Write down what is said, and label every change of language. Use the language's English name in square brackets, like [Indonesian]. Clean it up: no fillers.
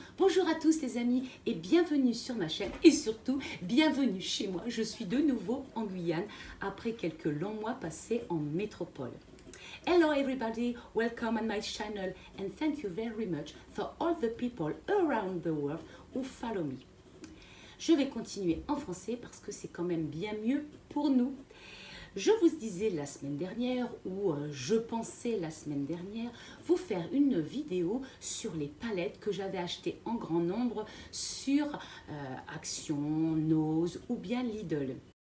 [French] Bonjour à tous les amis et bienvenue sur ma chaîne et surtout bienvenue chez moi. Je suis de nouveau en Guyane après quelques longs mois passés en métropole. [English] Hello everybody, welcome on my channel and thank you very much for all the people around the world who follow me. [French] Je vais continuer en français parce que c'est quand même bien mieux pour nous. Je vous disais la semaine dernière, ou je pensais la semaine dernière, vous faire une vidéo sur les palettes que j'avais achetées en grand nombre sur Action, Nose ou bien Lidl.